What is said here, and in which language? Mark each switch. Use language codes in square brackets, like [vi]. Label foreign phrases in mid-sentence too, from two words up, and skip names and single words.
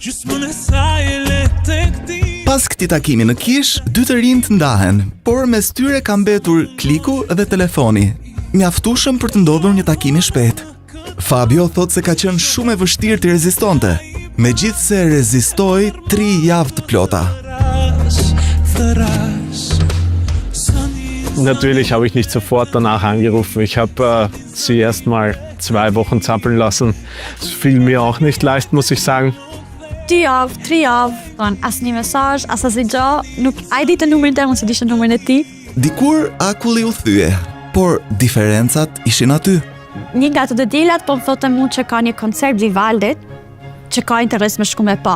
[sq] Pas këtij takimi në Kish, dy të rinjt ndahen, por mes tyre ka mbetur kliku dhe telefoni, mjaftueshëm për të ndodhur një takim i shpejt. Fabio thot se ka qenë shumë e vështirë të rezistonte, megjithse rezistoi 3 javë të plota. [de] Natürlich habe ich nicht sofort danach angerufen. Ich habe sie erst mal 2 Wochen zappeln lassen. Es fiel mir auch nicht leicht, muss ich sagen. [sq] 2 javë, 3 javë, thonë asë një mesazh, as asë gjë, nuk ai di të numrin tim, ose dishte numrin e tij. Dikur akulli u thye, por diferencat ishin aty. Një nga të dilat po më thotë mua që ka një koncert Vivaldit, që ka interes me shku me pa.